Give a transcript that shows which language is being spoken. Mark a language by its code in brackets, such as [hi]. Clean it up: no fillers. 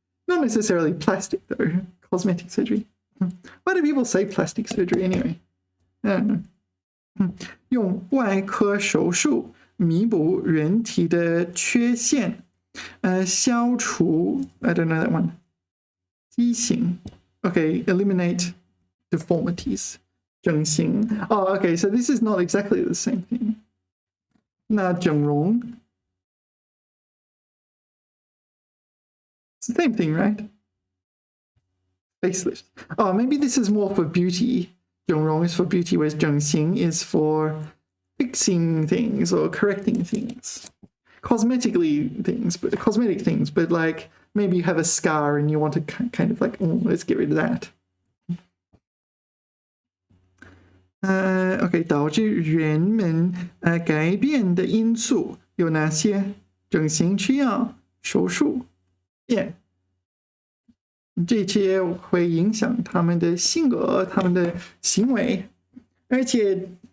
[en] Not necessarily plastic though. Cosmetic surgery. Why do people say plastic surgery anyway? I don't know. [zh] 用外科手术弥补人体的缺陷，消除 [en] I don't know that one. 畸形 Okay, eliminate deformities. 整形 Oh, okay, so this is not exactly the same thing. 那整容 It's the same thing, right? Facelift. Oh, maybe this is more for beauty. 整容 is for beauty, whereas 整形 is for fixing things or correcting things. Cosmetic things, but like maybe you have a scar and you want to kind of like, let's get rid of that. [zh] Okay, 导致人们改变的因素有哪些？整形需要手术 Yeah. 这些会影响他们的性格、他们的行为，而且